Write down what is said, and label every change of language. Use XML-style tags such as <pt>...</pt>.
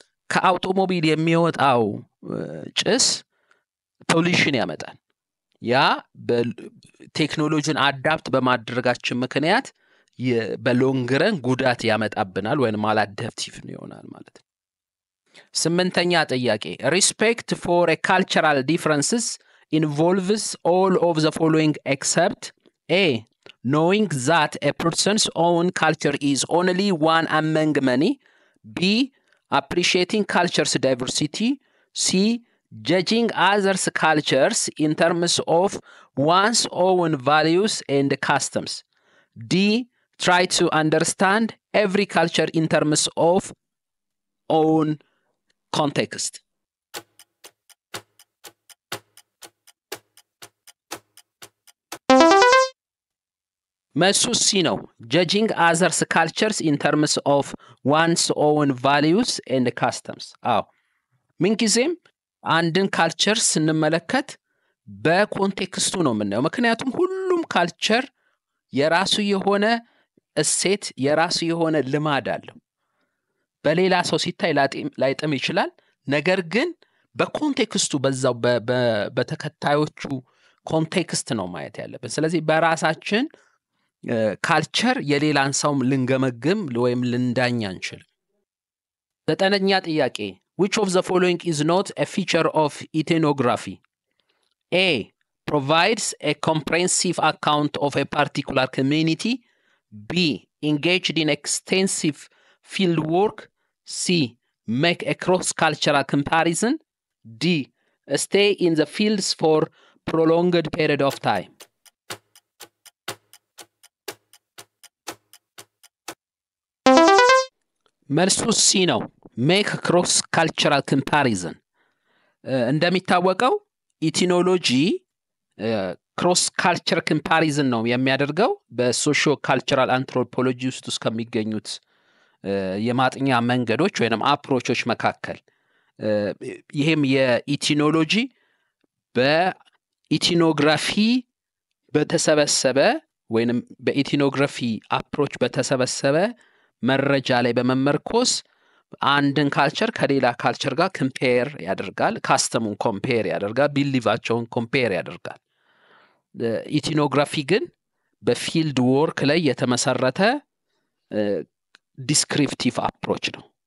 <am>ከአውቶሞቢል የሚወጣው ጭስ ፖሊሽን ያመጣል። ያ በቴክኖሎጂን አዳፕት በማድረጋችን ምክንያት በሎንግረን ጉዳት ያመጣብናል ወይም ማላዳፕቲቭ ይሆናል ማለት ነው። ስምንተኛ ጥያቄ</am> <en>respect for a cultural differences involves all of the following except A. knowing that a person's own culture is only one among many. B. appreciating culture's diversity. C. judging others' cultures in terms of one's own values and customs. D. try to understand every culture in terms of own context.</en> <am>መልሱ ሲ ነው።</am> <en>judging others' cultures in terms of one's own values and customs.</en> <am>አዎ ምንጊዜም አንድን ካልቸር ስንመለከት በኮንቴክስቱ ነው የምናየው። ምክንያቱም ሁሉም ካልቸር የራሱ የሆነ እሴት የራሱ የሆነ ልማድ አለው። በሌላ ሰው ሲታይ ላይጥም ይችላል። ነገር ግን በኮንቴክስቱ በዛው በተከታዮቹ ኮንቴክስት ነው ማየት ያለብን። ስለዚህ በራሳችን ካልቸር የሌላን ሰው ልንገመግም ወይም ልንዳኝ አንችልም። ዘጠነኛ ጥያቄ</am> <en>which of the following is not a feature of ethnography? A. provides a comprehensive account of a particular community. B. engaged in extensive field work. C. make a cross-cultural comparison. D. stay in the fields for prolonged period of time.</en> <am>መልሱ ሲ ነው።</am> <en>make cross-cultural comparison.</en> <am>እንደሚታወቀው ኢቲኖሎጂ ክሮስ ካልቸር ኮምፓሪዝን ነው የሚያደርገው በሶሺዮ ካልቸራል አንትሮፖሎጂ ውስጥ ከሚገኙት የማጥኛ መንገዶች ወይንም አፕሮቾች መካከል ይሄም የኢቲኖሎጂ በኢቲኖግራፊ በተሰበሰበ ወይንም በኢቲኖግራፊ አፕሮች በተሰበሰበ መረጃ ላይ በመመርኮስ አንድን ካልቸር ከሌላ ካልቸር ጋር ኮምፔር ያደርጋል፣ ካስተሙን ኮምፔር ያደርጋል፣ ቢሊቫቸውን ኮምፔር ያደርጋል። ኢቲኖግራፊ ግን በፊልድ ወርክ ላይ የተመሰረተ ዲስክሪፕቲቭ አፕሮች ነው።</am>